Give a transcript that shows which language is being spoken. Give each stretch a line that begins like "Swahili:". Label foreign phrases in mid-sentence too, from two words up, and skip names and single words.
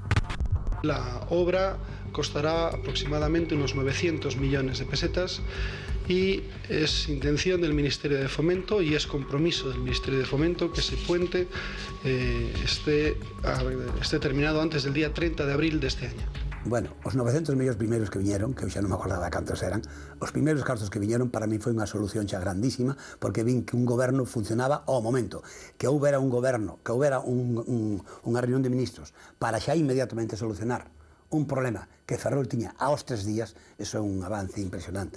Spanish: La obra costará aproximadamente unos 900 millones de pesetas y es intención del Ministerio de Fomento y es compromiso del Ministerio de Fomento que ese puente esté terminado antes del día 30 de abril de este año. Bueno,
Galician: os 900 millóns primeiros que viñeron, que eu xa non me acordaba cantos eran, os primeiros cartos que viñeron para mí foi unha solución xa grandísima, porque vin que un goberno funcionaba ao momento, que houbera un goberno, que houbera unha reunión de ministros para xa inmediatamente solucionar un problema que Ferrol tiña aos 3 días, eso é un avance impresionante.